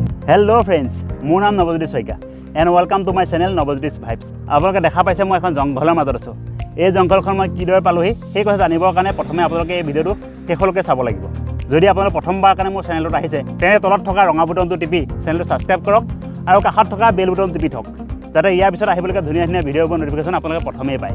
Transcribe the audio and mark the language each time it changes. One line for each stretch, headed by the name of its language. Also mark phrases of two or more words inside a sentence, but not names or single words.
English: Hello friends,
Assamese: মোৰ নাম
English: Nabajyoti Saikia and welcome to my channel Nabajyoti Vibes.
Assamese: আপোনালোকে দেখা পাইছে মই এখন জংঘলৰ মাজত আছো। এই জংঘলখন মই কিদৰে পালোহি সেই কথা জানিবৰ কাৰণে প্ৰথমে আপোনালোকে এই ভিডিঅটো শেষলৈকে চাব লাগিব। যদি আপোনালোকে প্ৰথমবাৰ কাৰণে মোৰ চেনেলটো আহিছে তেনে তলত থকা ৰঙা বুটনটো টিপি চেনেলটো সাবস্ক্ৰাইব কৰক আৰু কাষত থকা
English: bell button
Assamese: টিপি থওক যাতে ইয়াৰ পিছত আহিবলগীয়া ধুনীয়া ধুনীয়া ভিডিঅ'বোৰ নটিফিকেশ্যন আপোনালোকে প্ৰথমেই পায়।